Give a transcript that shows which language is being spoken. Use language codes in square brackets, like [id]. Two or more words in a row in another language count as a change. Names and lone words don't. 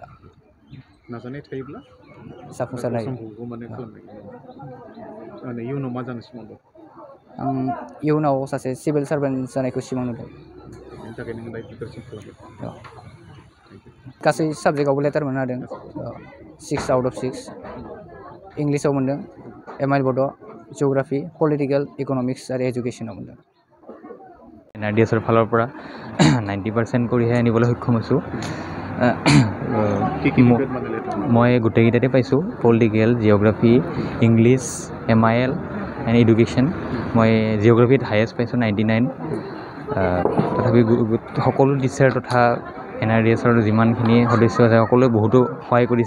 [brx] नाजानाय थायोब्ला जाफुंसारनाय समखौबो माने खालामनाय। माने इयुनाव मा जानो सिमां दं? आं इयुनाव सासे सिभिल सार्भेन्ट जानायखौ सिमां नुदों। बेनि थाखाय नोङो दायो प्रिपेरेसन खालामबाय। गासै साबजेक्टआवबो लेटार मोननो हादों। [en] 6 out of 6 [brx] इंलिसाव मोनदों, MIL बड', जिअ'ग्राफी, पलिटिकेल, इकनमिक्स आरो एजुकेशनाव मोनदों। [as] NRDSৰ ফালৰ পৰা 90% কৰিহে আনিবলৈ সক্ষম হৈছোঁ। মই গোটেইকেইটাতে পাইছোঁ, পলিটিকেল, জিঅ'গ্ৰাফী, ইংলিছ, MIL এণ্ড এডুকেশ্যন। মই জিঅ'গ্ৰাফীত হায়েষ্ট পাইছোঁ 99। তথাপি সকলো টিচাৰ তথা NRDSৰ যিমানখিনি সদস্য আছে সকলোৱে বহুতো সহায় কৰিছে।